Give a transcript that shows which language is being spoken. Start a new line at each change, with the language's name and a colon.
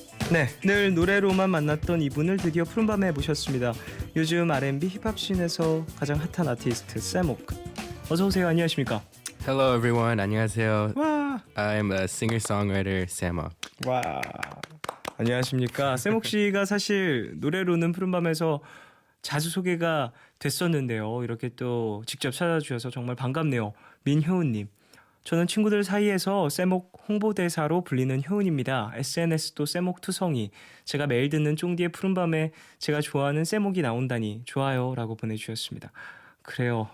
Korean: 네, 늘 노래로만 만났던 이분을 드디어 푸른밤에 모셨습니다. 요즘 R&B 힙합 씬에서 가장 핫한 아티스트 쌤옥. 어서 오세요. 안녕하십니까?
English: Hello everyone.
Korean: 안녕하세요. 와,
English: I'm a singer-songwriter, Samok.
Korean: 와, 안녕하십니까. 쌤옥 씨가 사실 노래로는 푸른밤에서 자주 소개가 됐었는데요. 이렇게 또 직접 찾아주셔서 정말 반갑네요. 민효은님. 저는 친구들 사이에서 쌤옥 홍보대사로 불리는 효은입니다. SNS도 쌤옥 투성이. 제가 매일 듣는 쫑디의 푸른밤에 제가 좋아하는 쌤옥이 나온다니 좋아요 라고 보내주셨습니다. 그래요.